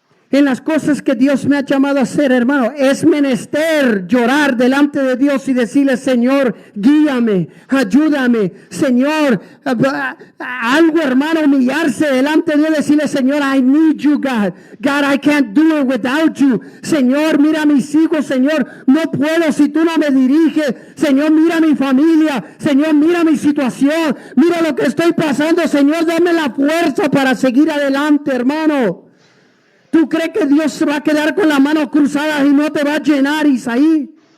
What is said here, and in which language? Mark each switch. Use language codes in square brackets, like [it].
[es] En las cosas que Dios me ha llamado a hacer, hermano, es menester llorar delante de Dios y decirle, Señor, guíame, ayúdame, Señor, algo, hermano, humillarse delante de Dios, decirle, Señor, [en] I need you, God. God, I can't do it without you. [es] Señor, mira a mis hijos, Señor, no puedo si tú no me diriges. Señor, mira a mi familia, Señor, mira mi situación, mira lo que estoy pasando, Señor, dame la fuerza para seguir adelante, hermano. ¿Tú crees que Dios se va a quedar con las manos cruzadas y no te va a llenar, Isaí?